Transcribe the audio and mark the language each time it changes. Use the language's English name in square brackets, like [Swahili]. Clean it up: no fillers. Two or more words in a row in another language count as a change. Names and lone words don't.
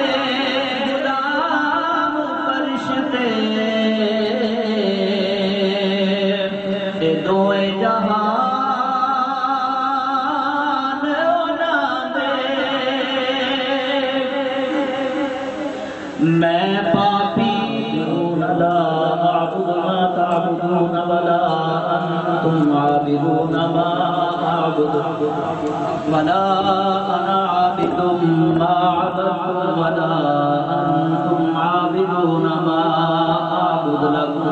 [Punjabi] غلام فرش تے دوئے جہان اڑا دے میں پاپی [Arabic] لا اعبد ما تعبدون ولا انتم عابدون ما اعبد ولا انا عابد ما عبدتم ولا انتم عابدون ما اعبد لكم